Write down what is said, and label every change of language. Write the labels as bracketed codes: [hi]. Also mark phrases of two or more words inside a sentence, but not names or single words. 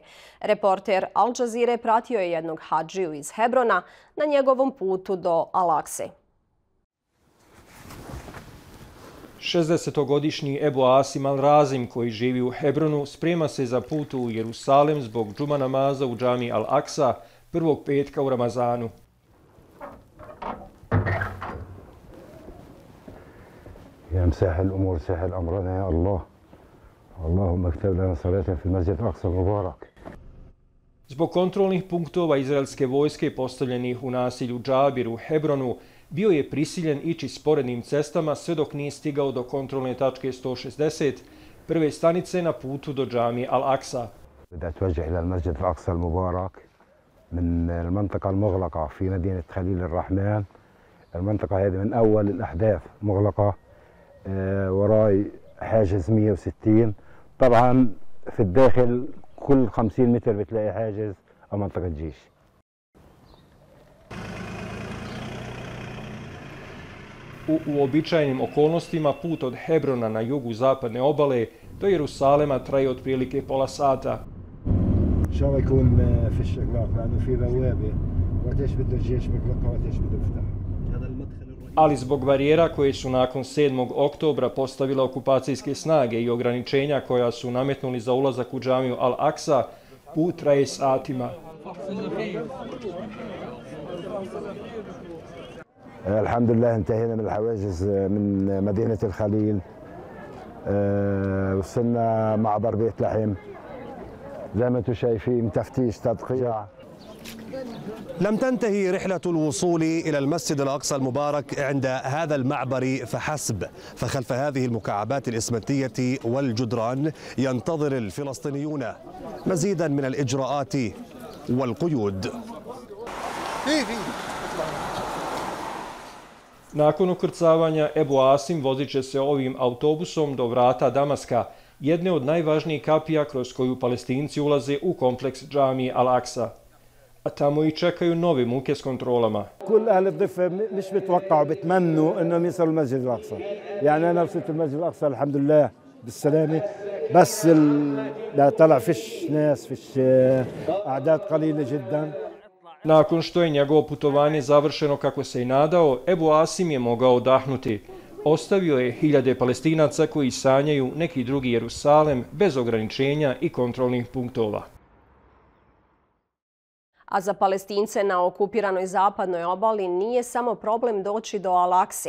[bs] Reporter Al Jazeere pratio je jednog hadžiju iz Hebrona na njegovom putu do Al-Aqse. 60-godišnji Ebu Asim Al-Razim, koji živi u Hebronu, sprema se za put u Jerusalem zbog džuma namaza u džami Al-Aqsa prvog petka u Ramazanu. [ar] يا مسهل الأمور سهل أمرنا يا الله اللهم اكتب لنا صلاة في المسجد الأقصى المبارك. [bs] Zbog kontrolnih punktova izraelske vojske postavljenih u naselju Džabir u Hebronu, bio je prisiljen ići sporednim cestama sve dok nije stigao do kontrolne tačke 160, prve stanice na putu do džamije Al-Aqsa. [ar] بدأت أتوجه إلى المسجد الأقصى المبارك من المنطقة المغلقة في مدينة خليل الرحمن. المنطقة هذه من أول الأحداث مغلقة وراي حاجز 160. طبعا في الداخل كل 50 متر بتلاقي حاجز أو منطقة جيش. [bs] U uobičajenim okolnostima put od Hebrona na jugu zapadne obale do Jerusalema traje otprilike pola sata. [ar] إن شاء الله يكون فيش إغلاق لأنه في بوابة وقتاش بده الجيش بيغلقها وقتاش بده يفتح. [bs] Ali zbog barijera koje su nakon 7. oktobra postavile okupacijske snage i ograničenja koja su nametnuli za ulazak u džamiju Al-Aqsa, put traje satima. [ar] الحمد لله انتهينا من الحواجز من مدينة الخليل. وصلنا معبر بيت لحم زي ما انتم شايفين تفتيش تدقيق. لم تنتهي رحلة الوصول إلى المسجد الأقصى المبارك عند هذا المعبر فحسب، فخلف هذه المكعبات الإسمنتية والجدران ينتظر الفلسطينيون مزيدا من الإجراءات والقيود. [bs] Nakon ukrcavanja, Ebu Asim vozit će se ovim autobusom do vrata Damaska, jedne od najvažnijih kapija kroz koju Palestinci ulaze u kompleks džamije Al-Aqsa. A tamo i čekaju nove muke s kontrolama. [ar] كل أهل الضفة مش بتوقعوا بتمنوا إنهم يصلوا المسجد الأقصى. يعني أنا وصلت المسجد الأقصى الحمد لله بالسلامة بس لا طلع فيش ناس فيش أعداد قليلة جدا. [bs] Nakon što je njegovo putovanje završeno kako se i nadao, Ebu Asim je mogao odahnuti. Ostavio je hiljade Palestinaca koji sanjaju neki drugi Jerusalem bez ograničenja i kontrolnih punktova. A za Palestince na okupiranoj zapadnoj obali nije samo problem doći do Al-Aqse.